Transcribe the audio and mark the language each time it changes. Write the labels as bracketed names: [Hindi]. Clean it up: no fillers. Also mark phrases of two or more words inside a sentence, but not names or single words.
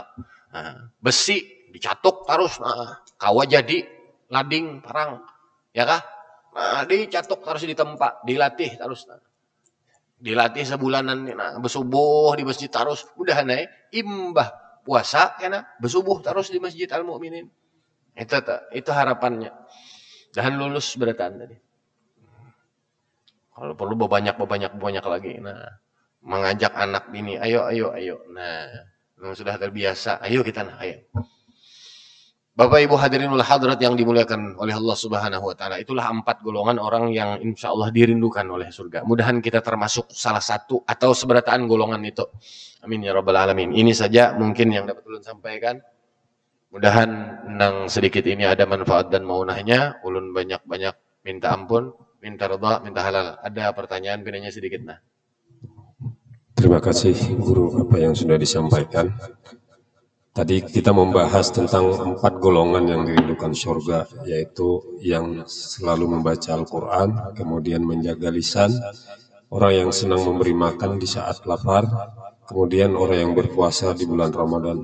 [Banjar] Nah, besi dicatuk tarus kawa jadi lading parang ya kah? Nah, dicatuk tarus di tempat dilatih tarus. Dilatih sebulanan bersubuh di masjid tarus udah naik imbah puasa kena bersubuh terus di Masjid Al Mukminin. [Indonesian] Itu harapannya. [Banjar] Dan lulus berataan tadi. Kalau perlu banyak lagi. [Indonesian] Nah, mengajak anak ini, ayo. Nah, memang sudah terbiasa. Ayo kita ayo. Bapak Ibu [Arabic] hadirinul hadrat [Indonesian] yang dimuliakan oleh Allah [Arabic] Subhanahu wa taala. [Indonesian] Itulah 4 golongan orang yang insya Allah dirindukan oleh surga. [Banjar] Mudahan kita termasuk salah satu atau seberataan golongan itu. [Arabic] Amin ya rabbal alamin. [Banjar] Ini saja mungkin yang dapat ulun sampaikan. Mudahan nang sedikit ini ada manfaat dan maunahnya. Ulun banyak-banyak minta ampun, minta ridha, minta halal. Ada pertanyaan pinanya sedikit nah. [Indonesian] Terima kasih guru apa yang sudah disampaikan. Tadi kita membahas tentang 4 golongan yang dirindukan surga, yaitu yang selalu membaca Al-Quran, kemudian menjaga lisan, orang yang senang memberi makan di saat lapar, kemudian orang yang berpuasa di bulan Ramadan.